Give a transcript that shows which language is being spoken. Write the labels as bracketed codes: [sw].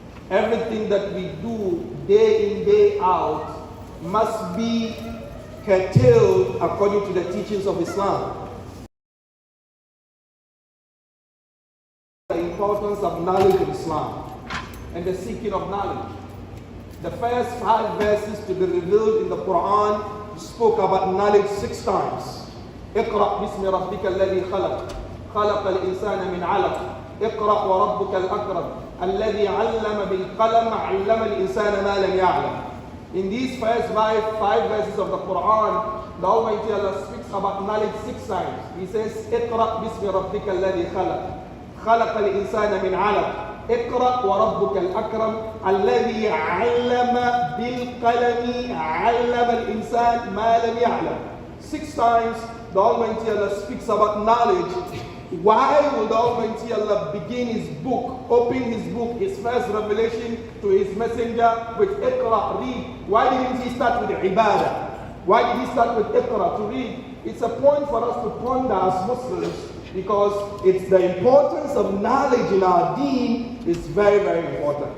[en] Everything that we do day in, day out must be curtailed according to the teachings of Islam. The importance of knowledge in Islam and the seeking of knowledge. The first 5 verses to be revealed in the Quran spoke about knowledge 6 times. [ar] اقرأ باسم ربك الذي خلق خلق الإنسان من علق اقرأ وربك الأكرم الذي علم بالقلم علم الإنسان ما لم يعلم. [en] In these first 5 verses of the Quran, the Almighty Allah speaks about knowledge 6 times. He says, [ar] اقرأ باسم ربك الذي خلق خلق الإنسان من علق اقرأ وربك الأكرم الذي علم بالقلم علم الإنسان ما لم يعلم. [en] 6 times the Almighty Allah speaks about knowledge Why will the Almighty Allah begin His book, open His book, His first revelation to His messenger with Iqra, read? Why didn't He start with Ibadah? Why did He start with Iqra, to read? It's a point for us to ponder as Muslims, because it's the importance of knowledge in our deen is very, very important.